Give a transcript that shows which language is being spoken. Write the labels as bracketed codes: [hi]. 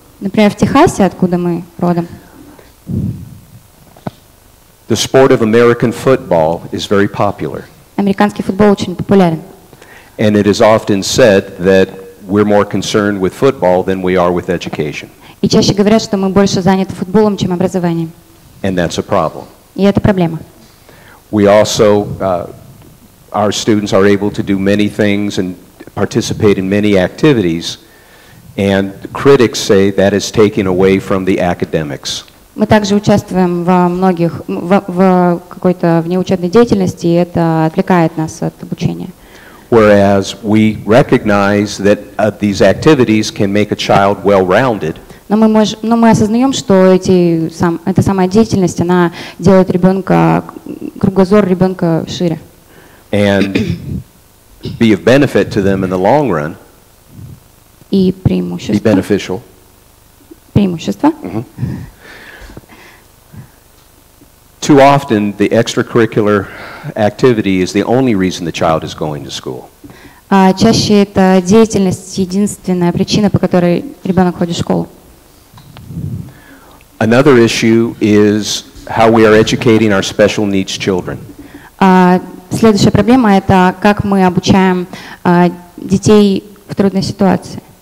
[ru] Например, в Техасе, откуда мы родом, [en] the sport of American football is very popular. [ru] американский футбол очень популярен. [en] And it is often said that we're more concerned with football than we are with education. [ru] И чаще говорят, что мы больше заняты футболом, чем образованием. [en] And that's a problem. [ru] И это проблема. [en] We also our students are able to do many things and participate in many activities, and critics say that is taking away from the academics. [ru] Мы также участвуем во многих, в какой-то внеучебной деятельности, и это отвлекает нас от обучения. [en] Whereas we recognize that these activities can make a child well-rounded. [ru] Но мы осознаем, что эта самая деятельность, она делает ребенка, кругозор ребенка шире. [en] And be of benefit to them in the long run. [ru] И [en] Be [ru] преимущество. [en] beneficial. [ru] Преимущество. [en] Too often, the extracurricular activity is the only reason the child is going to school. [ru] Чаще это деятельность единственная причина, по которой ребенок ходит в школу. [en] Another issue is how we are educating our special needs children. [ru] Следующая проблема – это как мы обучаем детей в трудной ситуации.